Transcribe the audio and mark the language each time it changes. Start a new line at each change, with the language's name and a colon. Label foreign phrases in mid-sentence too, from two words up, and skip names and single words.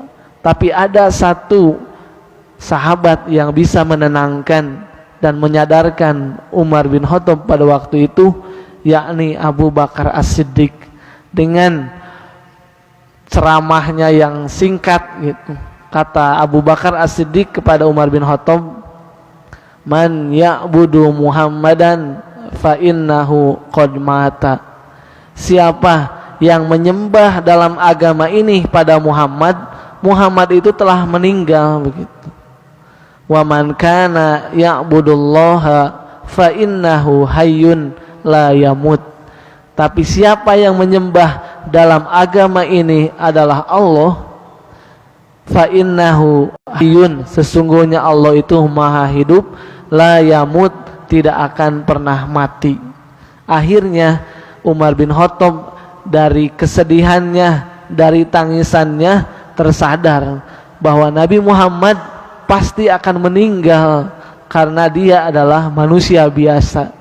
Indonesian: Tapi ada satu sahabat yang bisa menenangkan dan menyadarkan Umar bin Khattab pada waktu itu, yakni Abu Bakar As-Siddiq, dengan ceramahnya yang singkat gitu. Kata Abu Bakar As-Siddiq kepada Umar bin Khattab,
Arabic: "من يعبد محمدا فإنه قد مات."
Indonesian: Siapa yang menyembah dalam agama ini pada Muhammad, Muhammad itu telah meninggal begitu.
Arabic: ومن كان يعبد الله فإنه حي لا يموت.
Indonesian: Tapi siapa yang menyembah dalam agama ini adalah Allah,
Arabic: فإنه حي,
Indonesian: sesungguhnya Allah itu maha hidup,
Arabic: لا يموت,
Indonesian: tidak akan pernah mati. Akhirnya Umar bin Khattab dari kesedihannya, dari tangisannya tersadar bahwa Nabi Muhammad pasti akan meninggal karena dia adalah manusia biasa.